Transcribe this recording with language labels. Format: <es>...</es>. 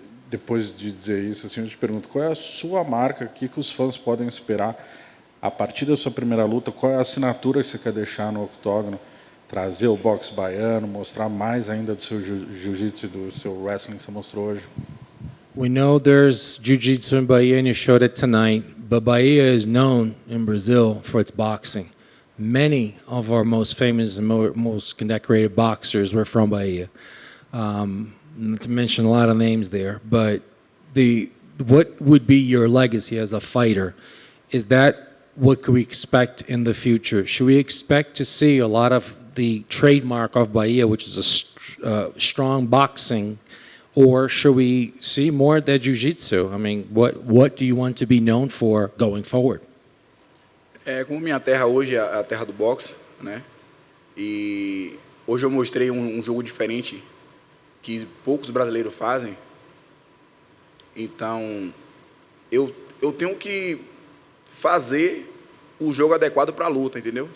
<pt>Depois de dizer isso, assim, eu te pergunto, qual é a sua marca, o que os fãs podem esperar a partir da sua primeira luta, qual é a assinatura que você quer deixar no octógono, trazer o boxe baiano, mostrar mais ainda do seu jiu-jitsu e do seu wrestling que você mostrou hoje?</pt> <en>We know there's jiu-jitsu in Bahia, and you showed it tonight, but Bahia is known in Brazil for its boxing. Many of our most famous and most decorated boxers were from Bahia. Not to mention a lot of names there, but what would be your legacy as a fighter? Is that what could we expect in the future? Should we expect to see a lot of the trademark of Bahia, which is a strong boxing, or should we see more of that jiu-jitsu? I mean, what do you want to be known for going forward?</en> <pt>Como minha terra hoje é a terra do boxe, né? E hoje eu mostrei um jogo diferente que poucos brasileiros fazem. Então, eu tenho que fazer o jogo adequado para a luta, entendeu?</pt>